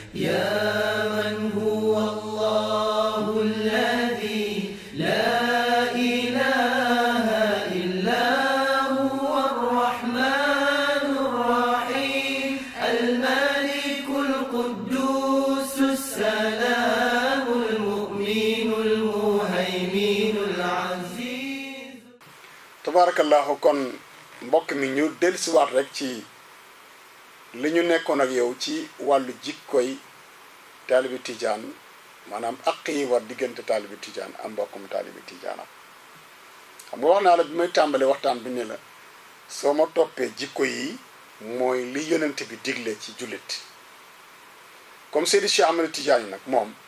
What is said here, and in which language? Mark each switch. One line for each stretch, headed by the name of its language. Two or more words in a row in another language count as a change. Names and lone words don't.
Arabic: يا من هو الله الذي لا إله إلا هو الرحمن الرحيم الملك القدوس السلام المؤمن المهيمن العزيز. تبارك الله.
Wolof: kon mbokk mi ñu dellusiwaat rek ci li ñu nekkoon ak yow ci wàllu jikkoy taalibi tijaan maanaam àq yi war diggante taalibi tijaan am mbokkum taalibi tijaanam xam nga wax naa la bi may tàmbale waxtaan bi ne la soo ma toppee jikko yi mooy li yonent bi digle ci jullit comme Seydi Cheikh Ahmed Tidiane nag moom